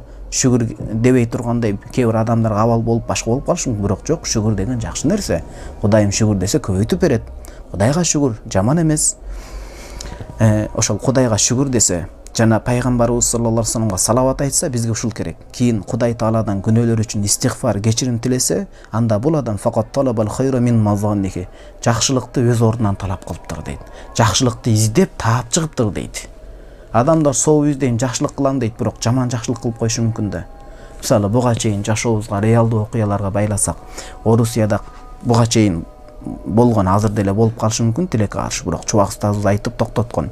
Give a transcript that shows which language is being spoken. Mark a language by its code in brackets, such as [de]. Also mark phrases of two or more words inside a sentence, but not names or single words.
[ky] Шүгүр дебей тургандай кээ бир адамдарга абал болуп башка болуп калышы мүмкүн, бирок жок, шүгүр деген жакшы нерсе. Кудайым шүгүр десе көбөйтүп берет. Кудайга шүгүр жаман эмес. Ошол Кудайга шүгүр десе, жана пайгамбарыбыз [ar] صلى الله عليه وسلم [ky] салават айтса, бизге ушул керек. Кийин Кудай Тааладан күнөөлөр үчүн истигфар, кечирим тилесе, анда бул адам [ar] فقد طلب الخير من مظانه, [ky] жакшылыкты өз ордунан талап кылыптыр дейт. Жакшылыкты издеп таап чыгыптыр дейт. Адамдар соо издейм, жакшылык кылам дейт, бирок жаман жакшылык кылып коюшу мүмкүн да. Мисалы, буга чейин жашообузга реалдуу окуяларга байласак, Орусияда буга чейин болгон, азыр деле болуп калышы мүмкүн, тилекке каршы, бирок Чубак устазыбыз айтып токтоткон.